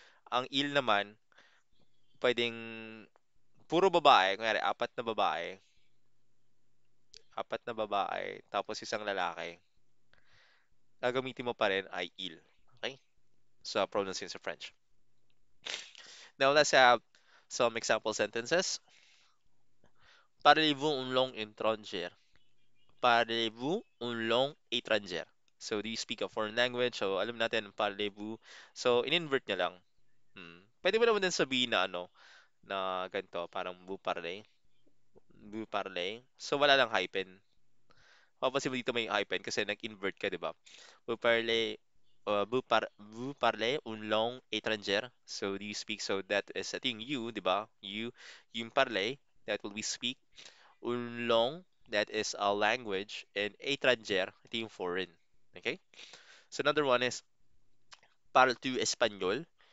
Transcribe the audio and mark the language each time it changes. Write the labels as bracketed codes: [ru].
[tl] Ang il naman, pwedeng puro babae, kunyari, apat na babae, tapos isang lalaki, gagamitin mo pa rin ay il. [en] Okay? So, pronunciation sa French. Now, let's have some example sentences. [fr] Parlez-vous une langue étrangère? Parlez-vous une langue étrangère? [en] So, do you speak a foreign language? [tl] So, alam natin, [fr] parlez-vous. [tl] So, in-invert niya lang. Pwede mo naman din sabihin na na ganito, parang [fr] vous parlez. Vous parlez. [tl] So, wala lang hyphen. Papansin mo dito may hyphen kasi nag-invert ka, di ba? [fr] Vous parlez, vous parlez une langue étrangère. [en] So, do you speak? So, that is, I think, you, [tl] di ba? [en] You parlez, that will be speak. [fr] Une langue, [en] that is a language. And étrangère, [tl] ito yung [en] foreign. Okay? So, another one is, [fr] parles-tu espagnol?